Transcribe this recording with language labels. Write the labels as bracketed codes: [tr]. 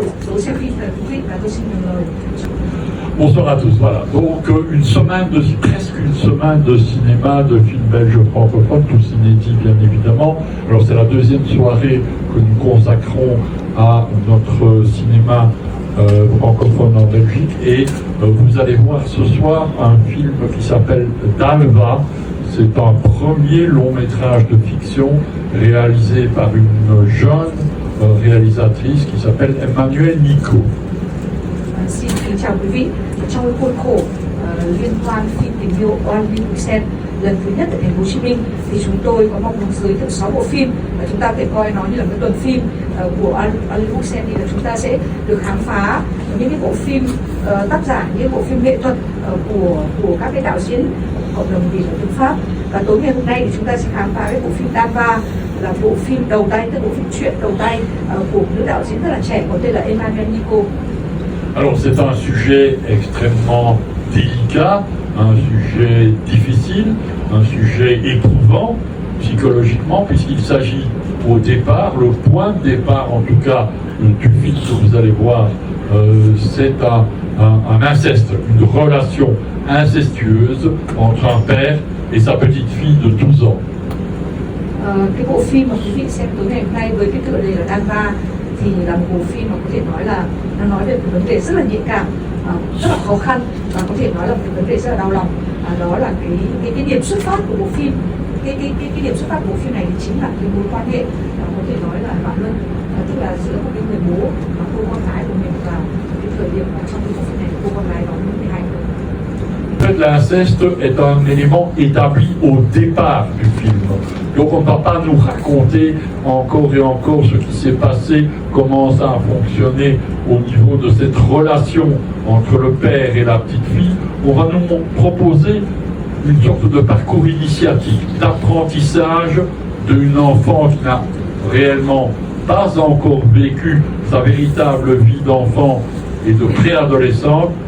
[vi] Buổi xem phim là quý vị và tôi xin nhường lời. [fr] Bonsoir à tous. Voilà. Donc presque une semaine de cinéma, de films belges francophones, tous inédits bien évidemment. Alors c'est la deuxième soirée que nous consacrons à notre cinéma francophone en Belgique et vous allez voir ce soir un film qui s'appelle Dalva. C'est un premier long métrage de fiction réalisé par une jeune réalisatrice qui s'appelle Emmanuelle Nico. [vi] Xin kính chào quý vị. Trong cái khuôn khổ liên hoan phim tình yêu Wallonie-Bruxelles lần thứ nhất tại thành phố Hồ Chí Minh thì chúng tôi có mong muốn giới thiệu 6 bộ phim và chúng ta có thể coi nó như là cái tuần phim của Wallonie-Bruxelles thì là chúng ta sẽ được khám phá những cái bộ phim tác giả, những bộ phim nghệ thuật của các cái đạo diễn cộng đồng Việt ở tiếng Pháp. Và tối ngày hôm nay thì chúng ta sẽ khám phá cái bộ phim Dalva là bộ phim đầu tay, tức bộ phim truyện đầu tay của nữ đạo diễn rất là trẻ có tên là Emmanuelle Nico. [fr] Alors c'est un sujet extrêmement délicat, un sujet difficile, un sujet éprouvant psychologiquement puisqu'il s'agit au départ, le point de départ en tout cas du film que vous allez voir, c'est un inceste, une relation incestueuse entre un père et sa petite fille de 12 ans. [vi] Cái bộ phim mà quý vị xem tối ngày hôm nay với cái tựa đề là Dalva thì là một bộ phim mà có thể nói là nó nói về một vấn đề rất là nhạy cảm, rất là khó khăn và có thể nói là một vấn đề rất là đau lòng. Đó là cái điểm xuất phát của bộ phim. Cái điểm xuất phát của bộ phim này thì chính là cái mối quan hệ có thể nói là loạn luân, tức là giữa một cái người bố và cô con gái của mình và cái thời điểm trong cái bộ phim này cô con gái đó 12 tuổi. [fr] fait, l'inceste est un élément établi au départ du film. Donc on ne va pas nous raconter encore et encore ce qui s'est passé, comment ça a fonctionné au niveau de cette relation entre le père et la petite fille. On va nous proposer une sorte de parcours initiatique, d'apprentissage d'une enfant qui n'a réellement pas encore vécu sa véritable vie d'enfant et de préadolescente.